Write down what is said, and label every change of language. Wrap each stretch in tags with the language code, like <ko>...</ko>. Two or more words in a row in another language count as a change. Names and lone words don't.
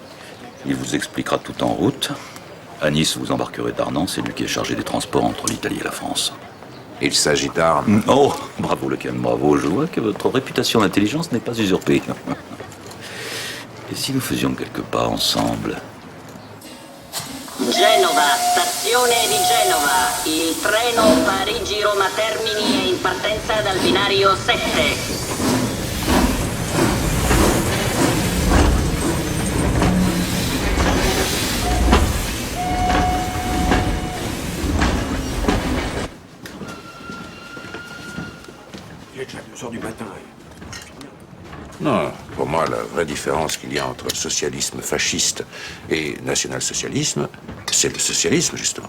<fr>Il vous expliquera tout en route. À Nice, vous embarquerez Darnan. C'est lui qui est chargé des transports entre l'Italie et la France. Il s'agit d'armes. Oh, bravo Lequen, bravo. Je vois que votre réputation d'intelligence n'est pas usurpée. Et si nous faisions quelques pas ensemble?</fr> <it>Genova, stazione di Genova. Il treno Parigi-Roma Termini è in partenza dal binario 7.</it> <fr>Il est déjà 2 heures du matin. Non, pour moi, la vraie différence qu'il y a entre socialisme fasciste et national-socialisme, c'est le socialisme, justement.</fr>